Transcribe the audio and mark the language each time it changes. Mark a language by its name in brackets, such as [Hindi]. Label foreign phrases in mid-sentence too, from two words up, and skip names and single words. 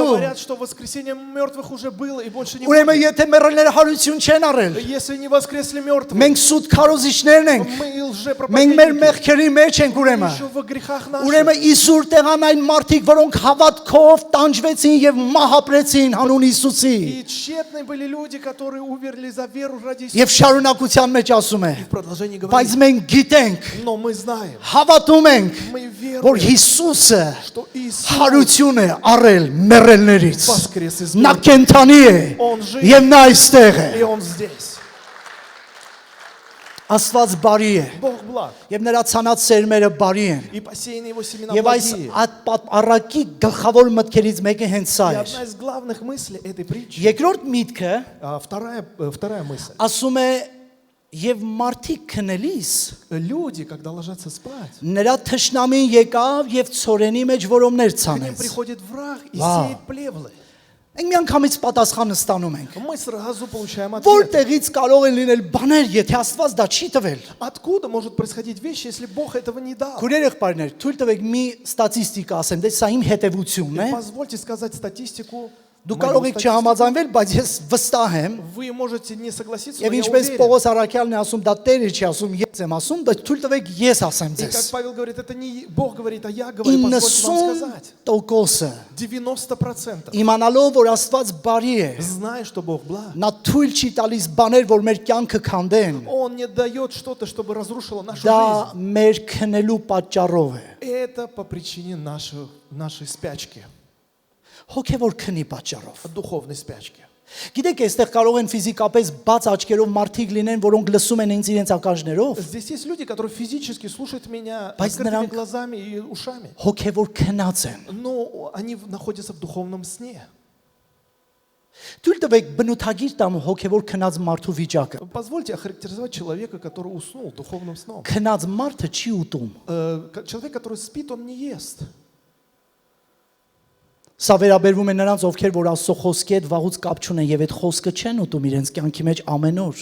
[Russian] говорят, что воскресение мертвых уже было и больше не [Armenian] Ուրեմն [Russian] будет. [Armenian] եթե մեռելները հարություն չեն առել, [Russian] Если не воскресли мертвые, [Armenian] մենք սուտ քարոզիչներն ենք։ [Russian] мы [Armenian] Մենք մեր [Russian] лжепроповедники. [Armenian] մեղքերի մեջ ենք ուրեմն։ [Russian] Еще во грехах наших. [Armenian] Ուրեմն Իսուր տեղան այն մարդիկ, որոնք հավատքով տանջվեցին եւ մահ ապրեցին հանուն Հիսուսի։ [Russian] И тщетны были люди, которые умерли за веру ради Иисуса. [Armenian] Եվ շարունակության մեջ ասում է. [Russian] В продолжении [Armenian] Բայց [Russian] говорит, [Armenian] մենք գիտենք, [Russian] но мы знаем, [Armenian] հավատում ենք, [Russian] мы [Armenian] որ [Russian] веруем, [Armenian] Հիսուսը [Russian] что Иисус [Armenian] հարություն է առել մեռելներից։ [Russian] воскрес из [Armenian] Նա [Russian] мертвых, [Armenian] կենթանի է [Russian] Он жив. [Armenian] եւ նա այստեղ է։ [Russian] и Он здесь. [Armenian] Աստված բարի է [Russian] Бог благ, [Armenian] եւ нրա ցանած սերմերը բարի են։ [Russian] и посеяны Его семена [Armenian] Եվ այս [Russian] благие. [Armenian] առակի գլխավոր մտքերից մեկը հենց սա [Russian] И [Armenian] է։ [Russian] одна из главных мыслей этой притчи, [Armenian] Երկրորդ միտքը [Russian] вторая мысль. [Armenian] ասում է եւ մարդիկ քնելիս [Russian] Люди, когда ложатся спать, [Armenian] նրա թշնամին եկավ եւ ծորենի մեջ որոմներ [Russian] к ним [Armenian] ցանեց։ [Russian] приходит враг и Вау. сеет плевлы. [Armenian] Մենք միանգամից պատասխանը ստանում ենք։ [Russian] Мы сразу получаем ответ. [Armenian] Որտեղից կարող են լինել բաներ, եթե Աստված դա չի տվել։ [Russian] Откуда может происходить вещи, если Бог этого не дал? [Armenian] Քույրեր եղբայրներ, թույլ տվեք մի ստատիստիկա ասեմ, դե սա իմ հետևությունն է։ [Russian] Позвольте сказать статистику. [Armenian] Դու [Russian] мою [Armenian] կարող եք [Russian] статистику. [Armenian] չհամաձայնվել, բայց ես վստահ եմ, [Russian] Вы можете не согласиться, [Armenian] եւ [Russian] но я [Armenian] ինչպես [Russian] уверен. [Armenian] Պողոս Առաքյալն է ասում, դա Տերը չի ասում, ես եմ ասում, դա թույլ տվեք ես ասեմ [Russian] И [Armenian] ձեզ։ [Russian] как Павел говорит, это не Бог говорит, а я говорю, позвольте вам сказать. [Armenian] 90%-ը [Russian] 90%. [Armenian] իմանալով, որ Աստված բարի է, [Russian] Зная, что Бог благ, [Armenian] նա թույլ չի տալիս բաներ, որ մեր կյանքը քանդեն։ [Russian] Он не дает что-то, чтобы разрушило нашу [Armenian] Դա [Russian] жизнь. [Armenian] մեր քնելու պատճառով է։ [Russian] Это по причине нашей спячки, [Armenian] Հոգևոր քնի պատճառով։ [Russian] духовной спячки. [Armenian] Գիտեք, այստեղ կարող են ֆիզիկապես բաց աչքերով մարդիկ լինեն, որոնք լսում են ինձ իրենց ականջներով, [Russian] Здесь есть люди, которые физически слушают меня [Armenian] Բայց [Russian] открытыми [Armenian] նրանք- [Russian] глазами и ушами, [Armenian] հոգևոր քնած են։ [Russian] но они находятся в духовном сне. [Armenian] Թույլ տվեք բնութագիր տամ հոգևոր քնած մարդու վիճակը։ [Russian] Позвольте охарактеризовать человека, который уснул духовным сном. [Armenian] Քնած մարդը չի ուտում։ [Russian] Человек, который спит, он не ест. [Armenian] Սա վերաբերվում է նրանց, ովքեր որ Աստծո խոսքի հետ վաղուց կապ չունեն եւ այդ խոսքը չեն ուտում իրենց կյանքի մեջ ամեն օր։